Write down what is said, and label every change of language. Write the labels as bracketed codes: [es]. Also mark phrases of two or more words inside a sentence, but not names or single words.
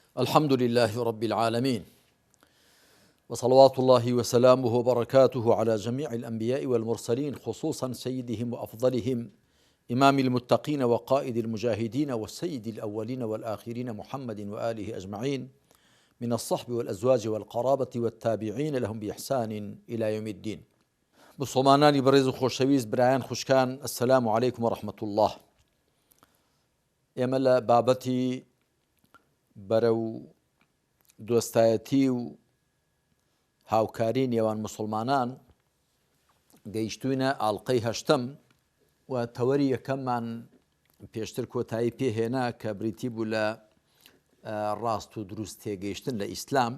[ar] الحمد لله رب العالمين، وصلوات الله وسلامه وبركاته على جميع الأنبياء والمرسلين، خصوصا سيدهم وأفضلهم إمام المتقين وقائد المجاهدين والسيد الأولين والآخرين محمد وآله أجمعين، من الصحب والأزواج والقرابة والتابعين لهم بإحسان إلى يوم الدين. [ckb] مسلمانانی بەڕێز و خۆشەویست برایان خوشکان، [ar] السلام عليكم ورحمة الله. [ckb] ئێمە لە بابەتی بەرەو دۆستایەتی و هاوکاری نێوان مسلمانان گەیشتوونە ئاڵلقەی هەشتم و تەوەری یەکەممان پێشتر کۆتایی پێهێنا کە بریتی بوو لە ڕاست و دروست تێگەیشتن لە ئیسلام.